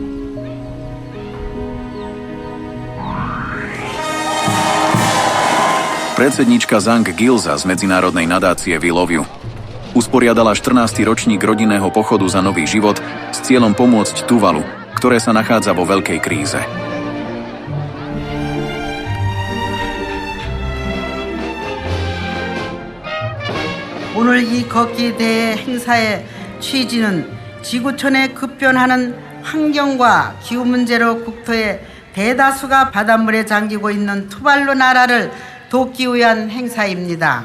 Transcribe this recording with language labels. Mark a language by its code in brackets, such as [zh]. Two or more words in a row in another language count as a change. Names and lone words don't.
[sk] Predsedníčka Zhang Gilza z medzinárodnej nadácie We Love You usporiadala 14. ročník rodinného pochodu za nový život s cieľom pomôcť Tuvalu, ktoré sa nachádza vo veľkej kríze. [ko] 오늘 이 걷기 대회 행사의 취지는 지구촌에 급변하는 환경과 기후 문제로 국토의 대다수가 바닷물에 잠기고 있는 투발루 나라를 돕기 위한 행사입니다.